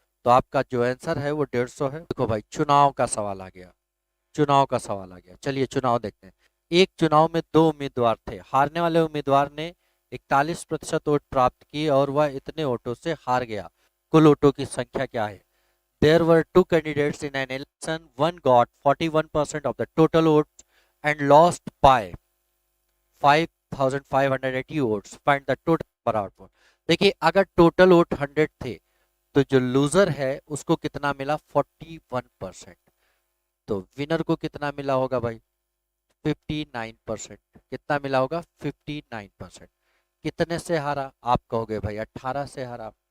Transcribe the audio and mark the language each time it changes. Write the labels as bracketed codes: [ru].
[hi] तो आपका जो आंसर है वो 150 है। देखो भाई, चुनाव का सवाल आ गया, चुनाव का सवाल आ गया। चलिए चुनाव देखते हैं। एक चुनाव में दो उम्मीदवार थे, हारने वाले उम्मीदवार ने 41% वोट प्राप्त किए और वह इतने वोटों से हार गया। कुल वोटों की संख्या क्या है। [en] There were two candidates in an election. One got 41% of the total votes and lost by 5,580 votes. Find the total number of votes. [hi] देखिए अगर टोटल वोट 100 थे तो जो लूजर है उसको कितना मिला, 41%। तो विनर को कितना मिला होगा भाई, 59%। कितना मिला होगा, 59%। कितने से हारा, आप कहोगे भाई 18 से हारा।